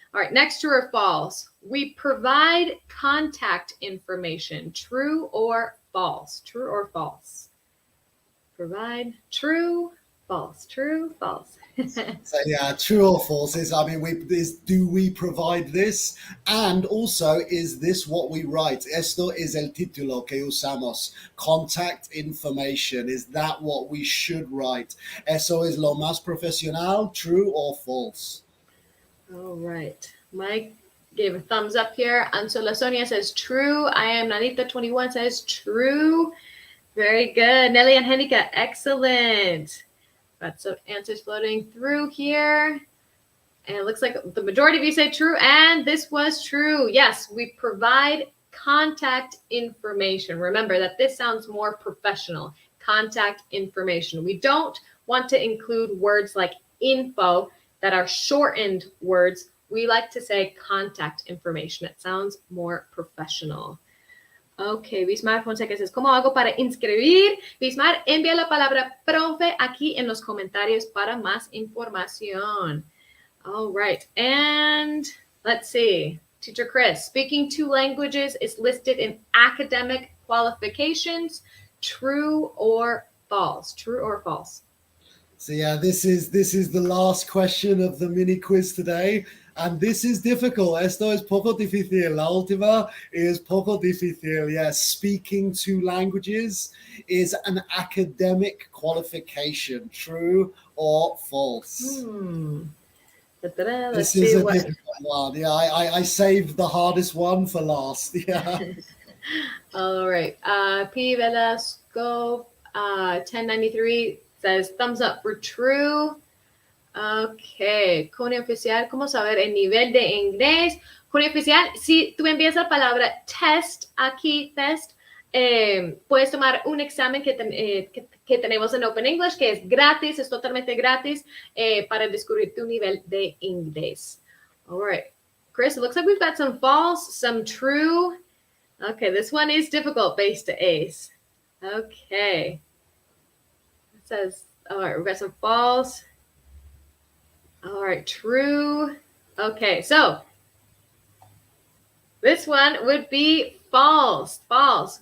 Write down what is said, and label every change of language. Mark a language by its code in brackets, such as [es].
[en] All right, next, true or false? We provide contact information. True or false? True or false? Provide true, false, true, false. So yeah, true or false is, I mean, do we provide this? And also, is this what we write? [es] Esto es el título que usamos. [en] Contact information. Is that what we should write? [es] Eso es lo más profesional, [en] true or false? All right. Mike gave a thumbs up here. Ansola Sonia says true. I am Nanita21 says true. Very good. Nelly and Henika, excellent. Got some answers floating through here. And it looks like the majority of you say true, and this was true. Yes, we provide contact information. Remember that this sounds more professional. Contact information. We don't want to include words like info that are shortened words. We like to say contact information. It sounds more professional. [es] Ok, Bismar Fonseca [en] says, [es] ¿cómo hago para inscribir? Bismar, envía la palabra profe aquí en los comentarios para más información. [en] All right, and let's see. Teacher Chris, speaking 2 languages is listed in academic qualifications. True or false? True or false? So yeah, this is the last question of the mini quiz today. And this is difficult. [es] Esto es poco difícil. La última is poco difícil. [en] Yes, speaking 2 languages is an academic qualification. True or false? Let's this is see a difficult one. Yeah, I saved the hardest one for last. Yeah. All right. P. Velasco 1093 says thumbs up for true. [es] Ok, Cone Oficial, ¿cómo saber el nivel de inglés? Cone Oficial, si tú envías la palabra test aquí, test, puedes tomar un examen que tenemos en Open English, que es gratis, es totalmente gratis, para descubrir tu nivel de inglés. [en] All right, Chris, it looks like we've got some false, some true. Okay, this one is difficult, base to ace. Okay. It says, all right, we've got some false. All right, true. Okay, so this one would be false. False.